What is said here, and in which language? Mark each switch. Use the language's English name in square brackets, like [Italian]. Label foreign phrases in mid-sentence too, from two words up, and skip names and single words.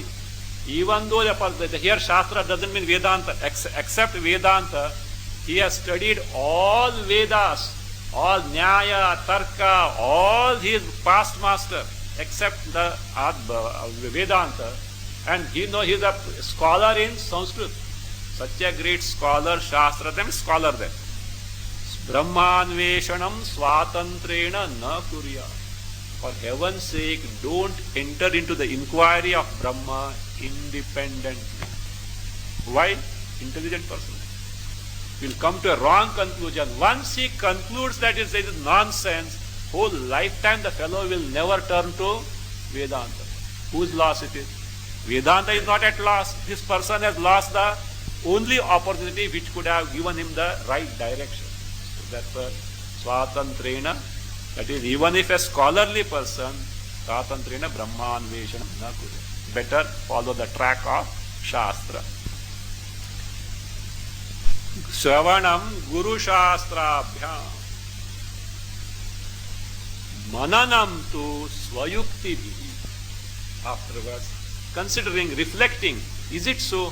[English] Even though here Shastra doesn't mean Vedanta, except Vedanta, he has studied all Vedas all Nyaya, Tarka, all his past master, except the Vedanta, and he is a scholar in Sanskrit. Such a great scholar, Shastra, then scholar there. [Sanskrit] Brahmanveshanam swatantrena na kurya. [English] For heaven's sake, don't enter into the inquiry of Brahma independently. Why? Intelligent person will come to a wrong conclusion. Once he concludes that it is nonsense, whole lifetime the fellow will never turn to Vedanta. Whose loss it is? Vedanta is not at loss. This person has lost the only opportunity which could have given him the right direction. So that's swatantrena. That is, even if a scholarly person, [Sanskrit] swatantrena brahmanveshanam na kuru. [English] Better follow the track of Shastra. [Sanskrit] Shravanam Guru Shastrabhyam Mananam tu Swayukti bhi. [English] Afterwards, considering, reflecting, is it so?